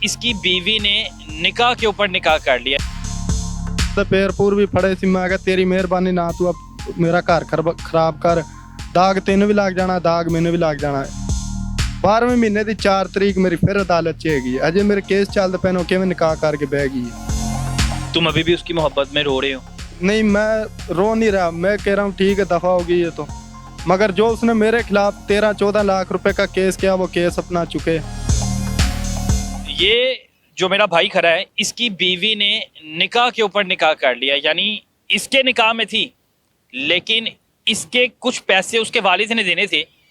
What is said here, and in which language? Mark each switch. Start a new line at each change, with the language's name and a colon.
Hindi: इसकी बीवी ने निकाह के ऊपर निकाह कर लिया।
Punjabi: ਤੇ ਪੈਰ ਪੂਰ ਵੀ ਫੜੇ ਸੀ। ਮੈਂ ਕਿਹਾ ਤੇਰੀ ਮਿਹਰਬਾਨੀ ਨਾ ਤੂੰ ਮੇਰਾ ਘਰ ਖਰਾਬ ਕਰ, ਦਾਗ ਤੈਨੂੰ ਵੀ ਲੱਗ ਜਾਣਾ, ਦਾਗ ਮੈਨੂੰ ਵੀ ਲੱਗ ਜਾਣਾ। 12ਵੇਂ ਮਹੀਨੇ ਦੀ 4 ਤਰੀਕ ਮੇਰੀ ਫਿਰ ਅਦਾਲਤ 'ਚ ਹੈਗੀ, ਅਜੇ ਮੇਰੇ ਕੇਸ ਚੱਲਦੇ ਪਏ ਨੇ, ਕਿਵੇਂ ਨਿਕਾਹ ਕਰਕੇ ਬਹਿ ਗਈ है।
Hindi: तुम अभी भी उसकी मोहब्बत में रो रहे हो? नहीं, मैं रो नहीं रहा, मैं कह रहा हूँ ठीक है दफ़ा होगी ये तो, मगर जो उसने मेरे खिलाफ 13-14 लाख रुपए का केस किया वो केस अपना चुके। ये जो मेरा भाई खड़ा है, इसकी बीवी ने निकाह के ऊपर निकाह कर लिया, यानी इसके निकाह में थी लेकिन इसके कुछ पैसे उसके वालिद ने देने थे।